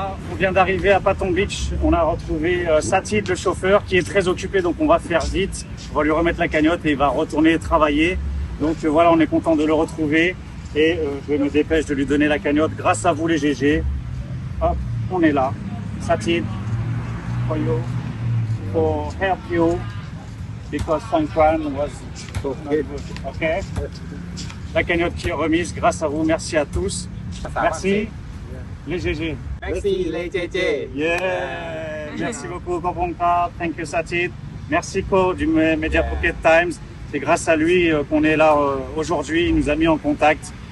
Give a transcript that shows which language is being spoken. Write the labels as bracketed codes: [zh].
[fr] On vient d'arriver à Patong Beach, on a retrouvé Satid, le chauffeur, qui est très occupé, donc on va faire vite. On va lui remettre la cagnotte et il va retourner travailler. Donc voilà, on est content de le retrouver et je me dépêche de lui donner la cagnotte grâce à vous les GG. Hop, on est là. [en] Satid, for you, for help you, because Songkran was not good. Okay. [fr] La cagnotte qui est remise grâce à vous, merci à tous. Merci. Les GG. Merci les JJ. [en] Yeah. [fr] Merci beaucoup, [en] Gobonka. Thank you, Satid. [fr] Merci, Ko, du Media Pocket Times. C'est grâce à lui qu'on est là aujourd'hui. Il nous a mis en contact.